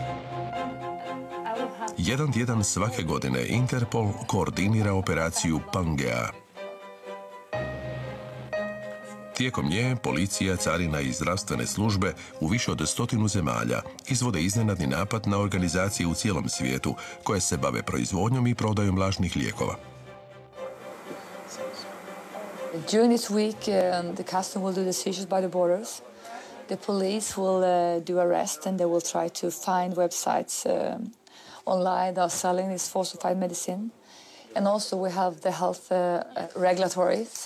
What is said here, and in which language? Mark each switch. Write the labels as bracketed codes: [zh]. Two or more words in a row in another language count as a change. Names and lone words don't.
[hr] Jedan tjedan svake godine Interpol koordinira operaciju Pangea. Tijekom nje policija, carina i zdravstvene službe u više od 100 zemalja izvode iznenadni napad na organizacije u cijelom svijetu koje se bave proizvodnjom i prodajom lažnih lijekova. [en] During this week, the custom will do the seizures by the borders. The police will do arrest, and they will try to find websites online that are selling this falsified medicine. And also we have the health regulatories.